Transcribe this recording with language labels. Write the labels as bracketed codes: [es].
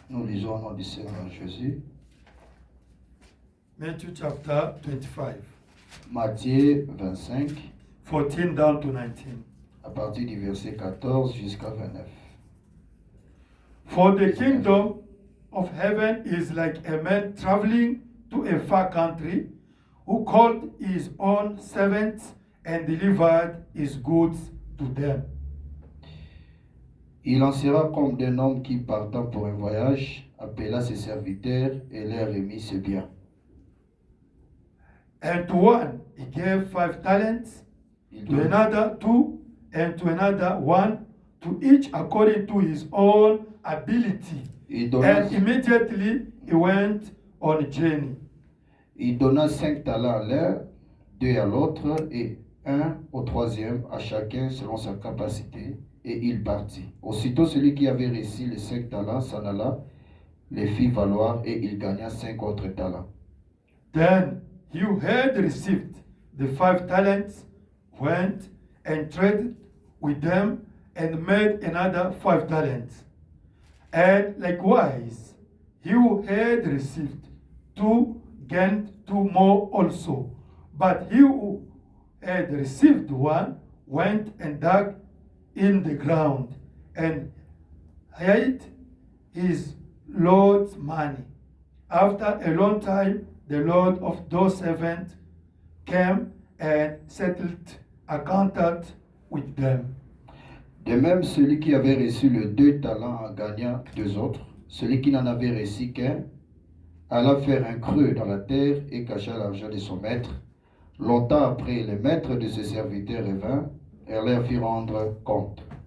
[fr] Nous lisons au nom du Seigneur Jésus. [en] Matthew chapter 25, [fr] Matthieu 25, [en] 14 down to 19. [fr] à partir du verset 14 jusqu'à 29. [en] For the kingdom of heaven is like a man traveling to a far country who called his own servants and delivered his goods to them. [fr] Il en sera comme d'un homme qui, partant pour un voyage, appela ses serviteurs et leur remit ses biens. [en] And to one he gave 5 talents, [fr] Il [en] to [fr] donna, [en] another 2, and to another 1, to each according to his own ability. [fr] il donna, [en] And immediately he went on a journey. [fr] il donna 5 talents à l'un, 2 à l'autre et 1 au troisième, à chacun selon sa capacité, et il partit. Aussitôt celui qui avait reçu les 5 talents s'en alla, les fit valoir, et il gagna 5 autres talents. [en] Then he who had received the 5 talents went and traded with them and made another 5 talents. And likewise, he who had received 2 gained 2 more also. But he who had received 1 went and dug in the ground and hid his Lord's money. After a long time, the Lord of those servants came and settled accounted with them. [fr] De même, celui qui avait reçu les 2 talents en gagna 2 autres. Celui qui n'en avait reçu qu'un alla faire un creux dans la terre et cacha l'argent de son maître. Longtemps après, le maître de ses serviteurs revint et leur fit rendre compte.